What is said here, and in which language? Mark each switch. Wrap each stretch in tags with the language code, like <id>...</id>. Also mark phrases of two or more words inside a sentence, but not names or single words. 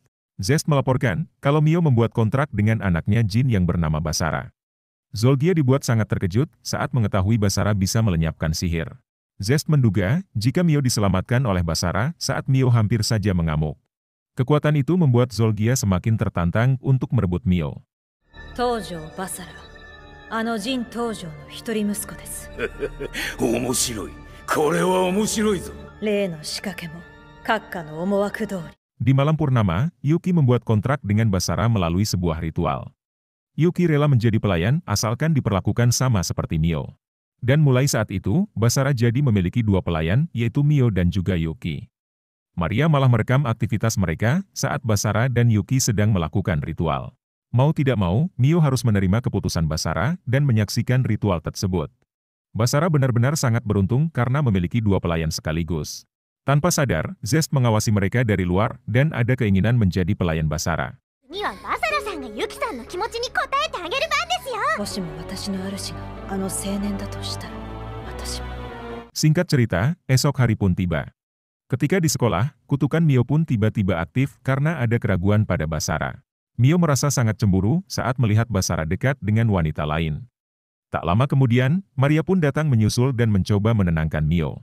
<id>Zest melaporkan kalau Mio membuat kontrak dengan anaknya Jin yang bernama Basara. Zolgia dibuat sangat terkejut saat mengetahui Basara bisa melenyapkan sihir. Zest menduga jika Mio diselamatkan oleh Basara saat Mio hampir saja mengamuk. Kekuatan itu membuat Zolgia semakin tertantang untuk merebut Mio.</id> <ja>東条バサラ、あの陣東条の一人息子です。面白い。これは面白いぞ。例の仕掛けも閣下の思惑通り。</ja> <id>Di malam purnama, Yuki membuat kontrak dengan Basara melalui sebuah ritual. Yuki rela menjadi pelayan asalkan diperlakukan sama seperti Mio. Dan mulai saat itu, Basara jadi memiliki dua pelayan, yaitu Mio dan juga Yuki. Maria malah merekam aktivitas mereka saat Basara dan Yuki sedang melakukan ritual. Mau tidak mau, Mio harus menerima keputusan Basara dan menyaksikan ritual tersebut. Basara benar-benar sangat beruntung karena memiliki dua pelayan sekaligus. Tanpa sadar, Zest mengawasi mereka dari luar dan ada keinginan menjadi pelayan Basara.</id> <ja>次はバサラさんがユキさんの気持ちに応えてあげる番ですよ。もしも私の主があの青年だとしたら、私も。</ja> <id>Singkat cerita, esok hari pun tiba. Ketika di sekolah, kutukan Mio pun tiba-tiba aktif karena ada keraguan pada Basara. Mio merasa sangat cemburu saat melihat Basara dekat dengan wanita lain. Tak lama kemudian, Maria pun datang menyusul dan mencoba menenangkan Mio.</id>